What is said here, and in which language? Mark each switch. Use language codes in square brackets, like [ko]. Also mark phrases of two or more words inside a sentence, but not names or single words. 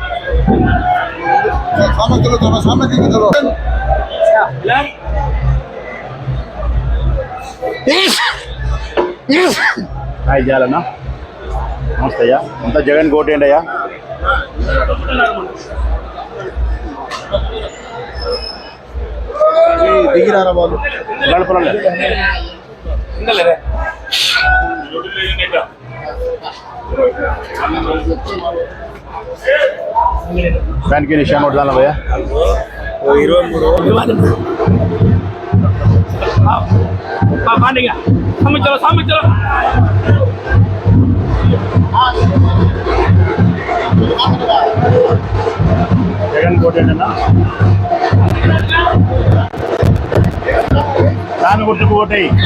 [te] సాయం చేయాలన్నా. నమస్తే అయ్యా. అంతా జగన్ కోటేయండి అయ్యా. దిగిరారా బాబు. [hi] फ्यान के निशान वोट डाला भैया. [te] 23 జగన్ కోటేనా. ఫ్యాన్ గుర్తుకు ఓటేయి.